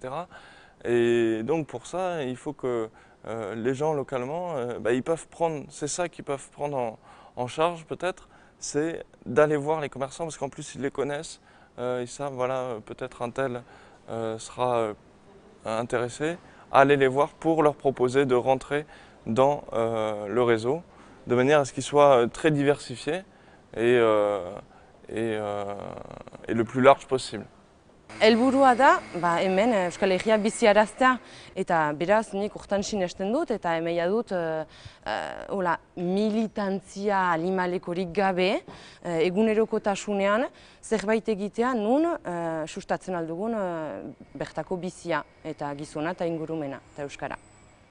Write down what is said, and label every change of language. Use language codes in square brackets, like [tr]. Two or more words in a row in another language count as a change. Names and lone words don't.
[fr] Et donc pour ça, il faut que les gens localement, ils peuvent prendre, c'est ça qu'ils peuvent prendre en charge peut-être, c'est d'aller voir les commerçants, parce qu'en plus ils les connaissent, ils savent, voilà, peut-être un tel sera intéressé, aller les voir pour leur proposer de rentrer dans le réseau, de manière à ce qu'ils soient très diversifiés et le plus large possible. [eu] Helburua da, hemen Euskal Herria biziaraztea, eta beraz nik urtan sinesten dut, eta emeia dut militantzia alimalekorik gabe, egunerokotasunean zerbait egitea nun sustatzen aldugun bertako bizia, eta gizona eta ingurumena, eta euskara.